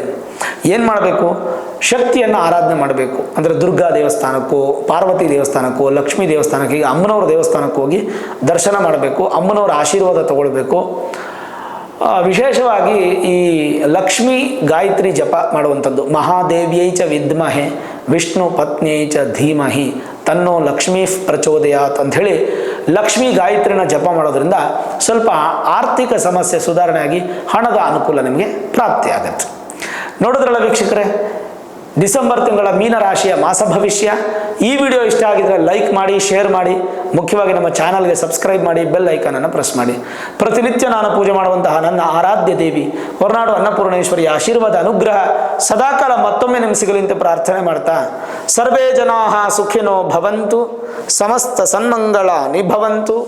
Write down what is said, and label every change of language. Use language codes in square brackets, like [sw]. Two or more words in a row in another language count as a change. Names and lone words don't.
[kn] ಏನು ಮಾಡಬೇಕು? ಶಕ್ತಿಯನ್ನು ಆರಾಧನೆ ಮಾಡಬೇಕು. ಅಂದರೆ ದುರ್ಗಾ ದೇವಸ್ಥಾನಕ್ಕೋ, ಪಾರ್ವತಿ ದೇವಸ್ಥಾನಕ್ಕೋ, ಲಕ್ಷ್ಮೀ ದೇವಸ್ಥಾನಕ್ಕೆ, ಈಗ ಅಮ್ಮನವ್ರ ದೇವಸ್ಥಾನಕ್ಕೆ ಹೋಗಿ ದರ್ಶನ ಮಾಡಬೇಕು, ಅಮ್ಮನವರ ಆಶೀರ್ವಾದ ತಗೊಳ್ಬೇಕು. ವಿಶೇಷವಾಗಿ ಈ ಲಕ್ಷ್ಮೀ ಗಾಯತ್ರಿ ಜಪ ಮಾಡುವಂಥದ್ದು, [sa] महादेव्यै च विद्महे विष्णु पत्नियै च धीमहि तन्नो लक्ष्मी प्रचोदयात् [kn] ಅಂಥೇಳಿ ಲಕ್ಷ್ಮೀ ಗಾಯತ್ರಿನ ಜಪ ಮಾಡೋದ್ರಿಂದ ಸ್ವಲ್ಪ ಆರ್ಥಿಕ ಸಮಸ್ಯೆ ಸುಧಾರಣೆಯಾಗಿ ಹಣದ ಅನುಕೂಲ ನಿಮಗೆ ಪ್ರಾಪ್ತಿಯಾಗತ್ತೆ. ನೋಡಿದ್ರಲ್ಲ ವೀಕ್ಷಕರೇ, ಡಿಸೆಂಬರ್ ತಿಂಗಳ ಮೀನರಾಶಿಯ ಮಾಸ ಭವಿಷ್ಯ. ಈ ವಿಡಿಯೋ ಇಷ್ಟ ಆಗಿದ್ರೆ ಲೈಕ್ ಮಾಡಿ, ಶೇರ್ ಮಾಡಿ, ಮುಖ್ಯವಾಗಿ ನಮ್ಮ ಚಾನಲ್ಗೆ ಸಬ್ಸ್ಕ್ರೈಬ್ ಮಾಡಿ, ಬೆಲ್ ಐಕಾನನ್ನು ಪ್ರೆಸ್ ಮಾಡಿ. ಪ್ರತಿನಿತ್ಯ ನಾನು ಪೂಜೆ ಮಾಡುವಂತಹ ನನ್ನ ಆರಾಧ್ಯ ದೇವಿ ಹೊರನಾಡು ಅನ್ನಪೂರ್ಣೇಶ್ವರಿಯ ಆಶೀರ್ವಾದ ಅನುಗ್ರಹ ಸದಾಕಾಲ ಮತ್ತೊಮ್ಮೆ ನಿಮಗೆ ಸಿಗಲಿ ಅಂತ ಪ್ರಾರ್ಥನೆ ಮಾಡ್ತಾ, [sa] सर्वे जनाः सुखिनो भवंतु, समस्त सन्मंगलानि भवंतु.